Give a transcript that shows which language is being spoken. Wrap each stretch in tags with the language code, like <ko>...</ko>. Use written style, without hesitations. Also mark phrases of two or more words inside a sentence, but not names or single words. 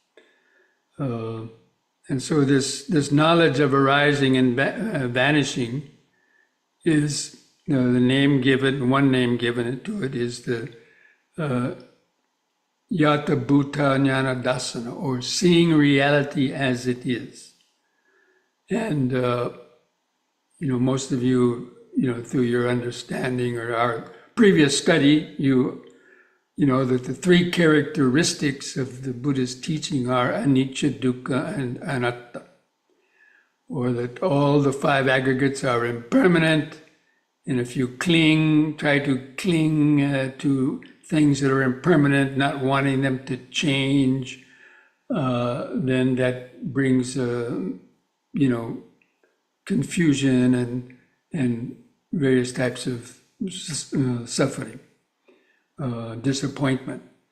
<en>And so this knowledge of arising and vanishing is the name given, one name given to it is the</en> <pi>Yata Bhuta Jnana Dasana,</pi> <en>or seeing reality as it is. And, most of you, through your understanding or our previous study, you know that the three characteristics of the Buddhist teaching are</en> <pi>anicca, dukkha,</pi> <en>and anatta, or that all the five aggregates are impermanent, and if you try to cling to things that are impermanent, not wanting them to change, then that brings, confusion and various types of suffering, disappointment.</en>